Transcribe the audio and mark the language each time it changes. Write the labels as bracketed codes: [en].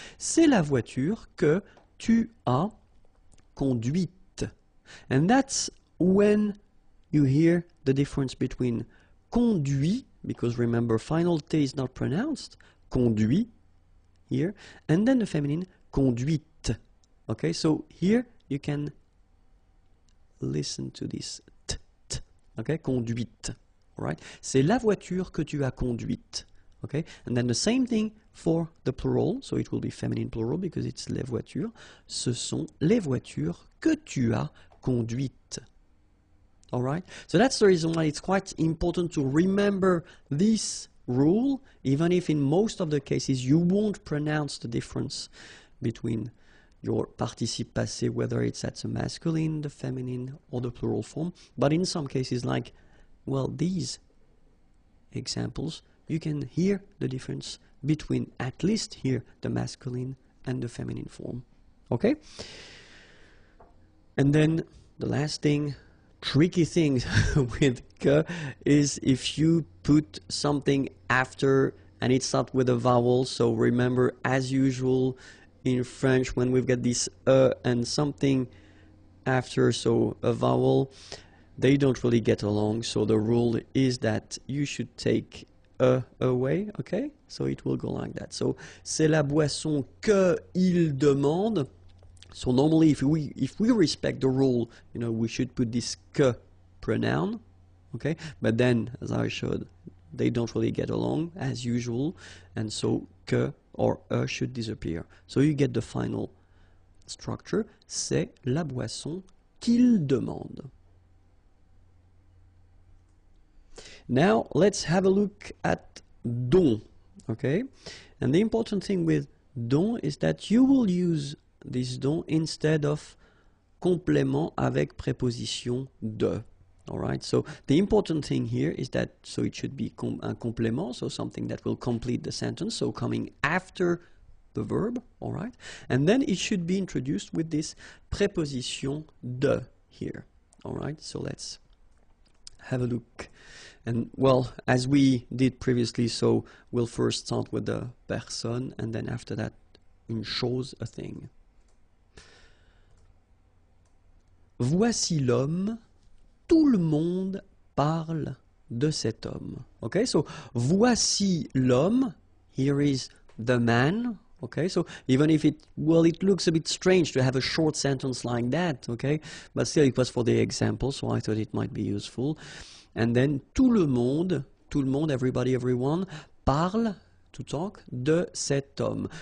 [fr] C'est la voiture que tu as conduite. [en] And that's when you hear the difference between conduit, because remember, final T is not pronounced, conduit, here, and then the feminine, conduite. Okay, so here you can listen to this t, t, okay? [fr] Conduite. Right? C'est la voiture que tu as conduite. [en] Okay? And then the same thing for the plural, so it will be feminine plural because it's [fr] les voitures. Ce sont les voitures que tu as conduites. [en] All right? So that's the reason why it's quite important to remember this rule, even if in most of the cases you won't pronounce the difference between your participe passé, whether it's at the masculine, the feminine, or the plural form. But in some cases, like, well, these examples, you can hear the difference between at least here the masculine and the feminine form. Okay? And then the last thing, tricky thing with que is if you put something after and it's not with a vowel. So remember, as usual in French, when we've got this and something after, so a vowel, they don't really get along, so the rule is that you should take away, okay? So it will go like that. [fr] So, c'est la boisson que il demande. [en] So normally if we respect the rule, you know, we should put this que pronoun, okay? But then, as I showed, they don't really get along, as usual, and so que or should disappear. So you get the final structure, [fr] c'est la boisson qu'il demande. [en] Now let's have a look at dont, okay? And the important thing with dont is that you will use this dont instead of [fr] complément avec préposition de. [en] All right, so the important thing here is that, so it should be un complément, so something that will complete the sentence, so coming after the verb, all right? And then it should be introduced with this préposition de here, all right? So let's have a look. And well, as we did previously, so we'll first start with the personne, and then after that, une chose, a thing. [fr] Voici l'homme, tout le monde parle de cet homme. [en] Okay, so [fr] voici l'homme, [en] here is the man. Okay, so even if it looks a bit strange to have a short sentence like that, okay, but still it was for the example, so I thought it might be useful. And then [fr] tout le monde, [en] everybody, everyone, [fr] parle, [en] to talk, [fr] de cet homme.